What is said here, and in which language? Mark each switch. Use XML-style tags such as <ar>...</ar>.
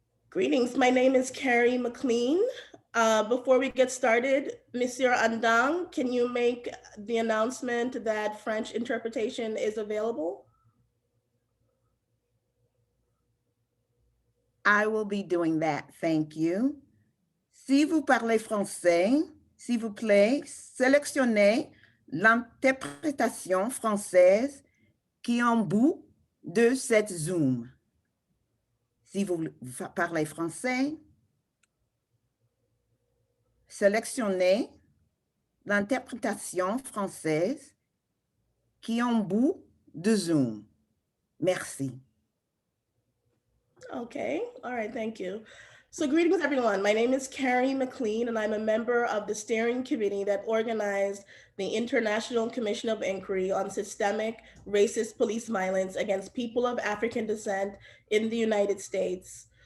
<en>Greetings, my name is Kerry McLean. Before we get started, Monsieur Andang, can you make the announcement that French interpretation is available? I will be doing that, thank you.</en> <fr>Si vous parlez français, s'il vous plaît, sélectionnez l'interprétation française qui est en bout de cette Zoom. Si vous parlez français, sélectionnez l'interprétation française qui est en bout de Zoom. Merci.</fr> <en>Okay, all right, thank you. So greetings everyone, my name is Kerry McLean and I'm a member of the steering committee that organized the International Commission of Inquiry on Systemic Racist Police Violence Against People of African Descent in the United States.</en>